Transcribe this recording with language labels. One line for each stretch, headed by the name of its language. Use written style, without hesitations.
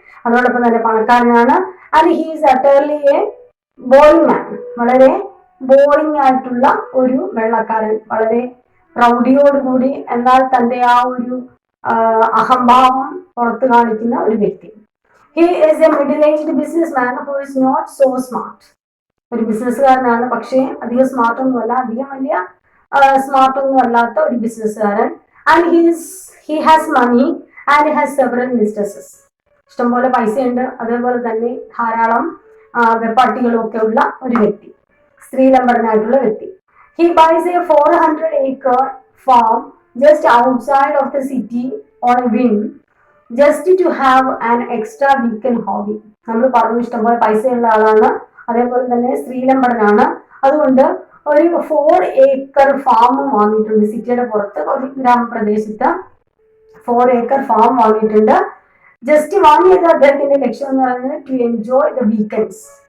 Malayalam: അതോടൊപ്പം തന്നെ പണക്കാരനാണ്.
English: and he is utterly a boring man,
Malayalam: വളരെ ബോറിംഗ് ആയിട്ടുള്ള ഒരു വെള്ളക്കാരൻ, വളരെ പ്രൗഢിയോടുകൂടി എന്നാൽ തന്റെ ആ ഒരു അഹംഭാവം പുറത്തു കാണിക്കുന്ന ഒരു വ്യക്തി.
English: He is a middle-aged businessman who is not so smart.
Malayalam: ഒരു ബിസിനസ്സുകാരനാണ്, പക്ഷേ അധികം സ്മാർട്ട് ഒന്നുമല്ല, അധികം വലിയ സ്മാർട്ട് ഒന്നും അല്ലാത്ത ഒരു ബിസിനസ്സുകാരൻ.
English: And he has money and has several mistresses.
Malayalam: ഇഷ്ടംപോലെ പൈസയുണ്ട്, അതേപോലെ തന്നെ ധാരാളം വെപ്പാട്ടികളും ഒക്കെ ഉള്ള ഒരു വ്യക്തി, സ്ത്രീലമ്പടനായിട്ടുള്ള വ്യക്തി.
English: He buys a 400-acre farm just outside of the city on a whim, just to have an extra weekend hobby.
Malayalam: നമ്മൾ പറഞ്ഞു ഇഷ്ടംപോലെ പൈസയുള്ള ആളാണ്, അതേപോലെ തന്നെ സ്ത്രീലമ്പടനാണ്. അതുകൊണ്ട് ഒരു 4 acre ഫാം വാങ്ങിയിട്ടുണ്ട്. സിറ്റിയുടെ പുറത്ത് ഒരു ഗ്രാമപ്രദേശത്ത് 4 acre ഫാം വാങ്ങിയിട്ടുണ്ട്. ജസ്റ്റ് വാങ്ങിയത് അദ്ദേഹത്തിന്റെ ലക്ഷ്യം എന്ന് പറയുന്നത്
English: To enjoy the weekends.